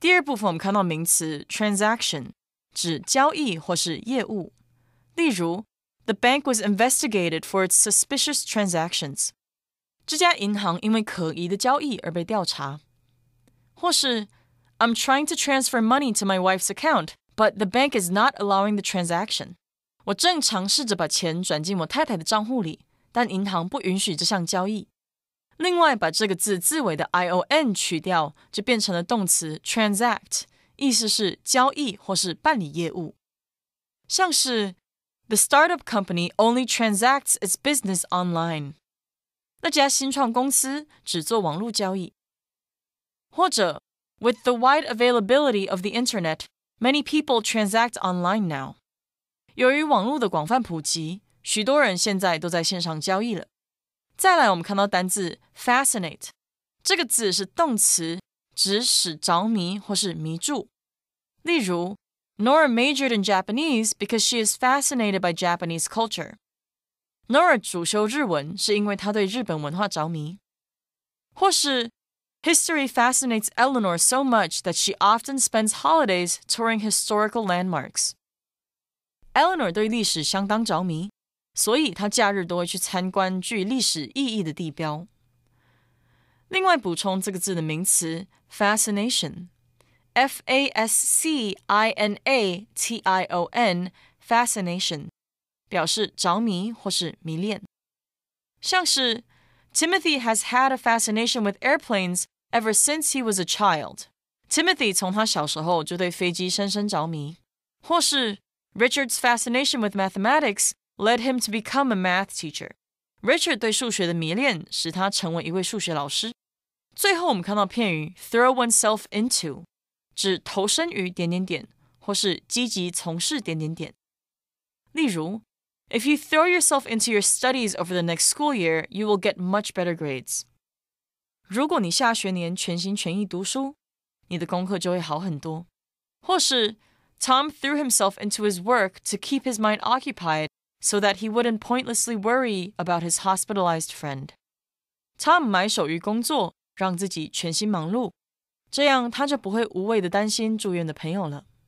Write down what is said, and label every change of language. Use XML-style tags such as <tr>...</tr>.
<zh>第二部分我们看到名词 transaction 指交易或是业务，例如</zh> <en>The bank was investigated for its suspicious transactions.</en> <zh>这家银行因为可疑的交易而被调查，或是</zh> <en>I'm trying to transfer money to my wife's account, but the bank is not allowing the transaction.</en> <zh>我正尝试着把钱转进我太太的账户里，但银行不允许这项交易。另外，把这个字字尾的 ion 去掉，就变成了动词 transact， 意思是交易或是办理业务。像是</zh> <en>The startup company only transacts its business online.</en> <zh>那家新创公司只做网络交易。或者</zh> <en>With the wide availability of the internet, many people transact online now.</en> <zh>由于网络的广泛普及，许多人现在都在线上交易了。再来，我们看到单字 fascinate， 这个字是动词，指使着迷或是迷住。例如</zh> <en>Nora majored in Japanese because she is fascinated by Japanese culture.</en> <zh>Nora 主修日文是因为她对日本文化着迷。或是</zh> <en>History fascinates Eleanor so much that she often spends holidays touring historical landmarks.</en> <zh>Eleanor 对历史相当着迷，所以他假日都会去参观具历史意义的地标。另外补充这个字的名词 fascination， F-A-S-C-I-N-A-T-I-O-N fascination 表示着迷或是迷恋。像是</zh> <en>Timothy has had a fascination with airplanes ever since he was a child.</en> <zh>Timothy 从他小时候就对飞机深深着迷。或是</zh> <en>Richard's fascination with mathematics led him to become a math teacher.</en> <zh>Richard 对数学的迷恋使他成为一位数学老师。最后我们看到片语 throw oneself into， 指投身于点点点，或是积极从事点点点。例如</zh> <en>If you throw yourself into your studies over the next school year, you will get much better grades.</en> <zh>如果你下学年全心全意读书，你的功课就会好很多。或是</zh> <en>Tom threw himself into his work to keep his mind occupied so that he wouldn't pointlessly worry about his hospitalized friend.</en> <zh>Tom 埋首于工作，让自己全心忙碌，这样他就不会无谓的担心住院的朋友了。</zh>